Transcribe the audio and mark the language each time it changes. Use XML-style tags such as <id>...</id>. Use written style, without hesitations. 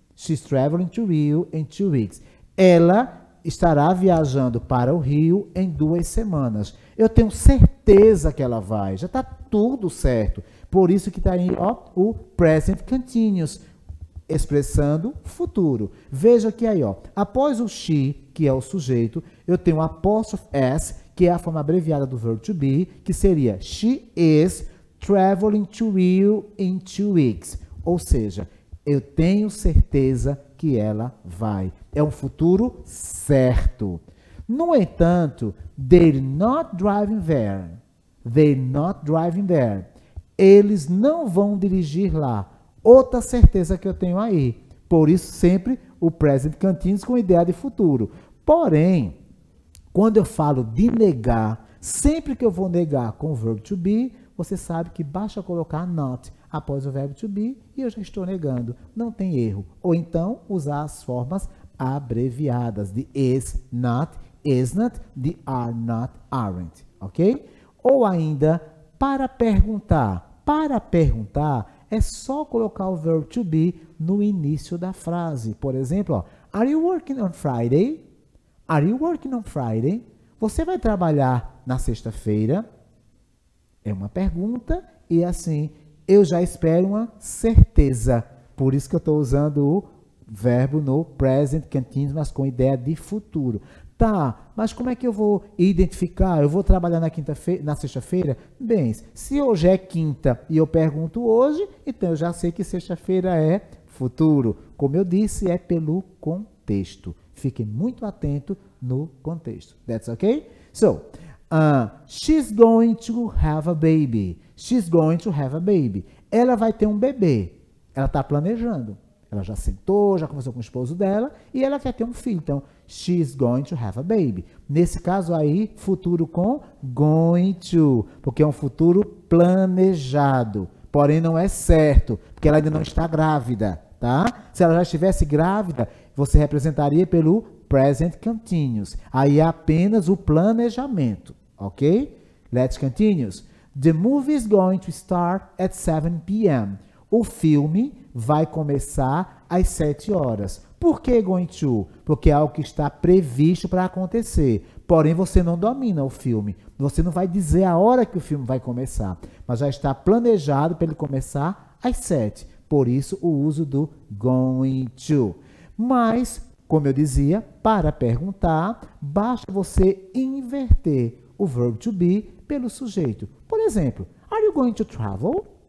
<en>She's traveling to Rio in 2 weeks.</en> <pt>Ela estará viajando para o Rio em 2 semanas. Eu tenho certeza que ela vai. Já está tudo certo. Por isso que está aí, ó, o present continuous, expressando futuro. Veja que aí, ó, após o she, que é o sujeito, eu tenho o apóstrofe s, que é a forma abreviada do verbo to be, que seria</pt> <en>she is traveling to Rio in 2 weeks.</en> <pt>Ou seja, eu tenho certeza que ela vai. É um futuro certo. No entanto,</pt> <en>they're not driving there. They're not driving there.</en> <pt>Eles não vão dirigir lá. Outra certeza que eu tenho aí. Por isso, sempre o present continuous com ideia de futuro. Porém, quando eu falo de negar, sempre que eu vou negar com o verbo to be, você sabe que basta colocar not após o verbo to be e eu já estou negando. Não tem erro. Ou então, usar as formas abreviadas de is not, de are not, aren't. Ok? Ou ainda, para perguntar. Para perguntar, é só colocar o verbo to be no início da frase. Por exemplo, ó,</pt> <en>are you working on Friday? Are you working on Friday?</en> <pt>Você vai trabalhar na sexta-feira? É uma pergunta e assim, eu já espero uma certeza. Por isso que eu estou usando o verbo no present continuous, mas com ideia de futuro. Tá, mas como é que eu vou identificar? Eu vou trabalhar na sexta-feira? Bem, se hoje é quinta e eu pergunto hoje, então eu já sei que sexta-feira é futuro. Como eu disse, é pelo contexto. Fique muito atento no contexto.</pt> <en>That's okay? So, she's going to have a baby. She's going to have a baby.</en> <pt>Ela vai ter um bebê. Ela está planejando. Ela já sentou, já conversou com o esposo dela e ela quer ter um filho. Então,</pt> <en>she's going to have a baby.</en> <pt>Nesse caso aí, futuro com going to, porque é um futuro planejado. Porém, não é certo, porque ela ainda não está grávida, tá? Se ela já estivesse grávida, você representaria pelo present continuous. Aí é apenas o planejamento, ok?</pt> <en>Let's continue. The movie is going to start at 7 p.m.</en> <pt>O filme vai começar às 7 horas. Por que going to? Porque é algo que está previsto para acontecer. Porém, você não domina o filme. Você não vai dizer a hora que o filme vai começar. Mas já está planejado para ele começar às 7. Por isso, o uso do going to. Mas, como eu dizia, para perguntar, basta você inverter o verbo to be pelo sujeito. Por exemplo,</pt> <en>are you going to travel?</en>